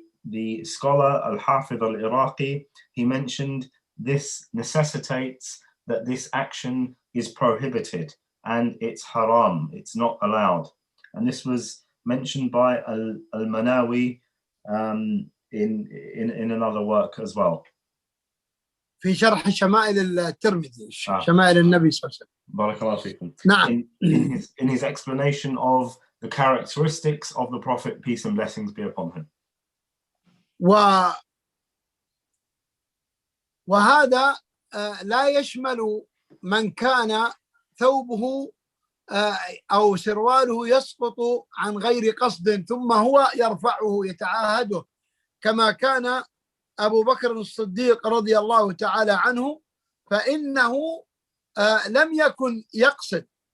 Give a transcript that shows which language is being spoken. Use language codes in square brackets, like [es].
[en] The scholar Al-Hafidh Al-Iraqi, he mentioned this necessitates that this action is prohibited and it's haram, it's not allowed. And this was mentioned by Al-Manawi in another work as well. [ar] في شرح شمائل الترمذي شمائل النبي صلى الله عليه وسلم. بارك الله فيكم. نعم. [en] In his explanation of the characteristics of the Prophet, peace and blessings be upon him. [ar] وهذا لا يشمل من كان ثوبه أو سرواله يسقط عن غير قصد ثم هو يرفعه يتعاهده كما كان أبو بكر الصديق رضي الله تعالى عنه، فإنه لم يكن يقصد.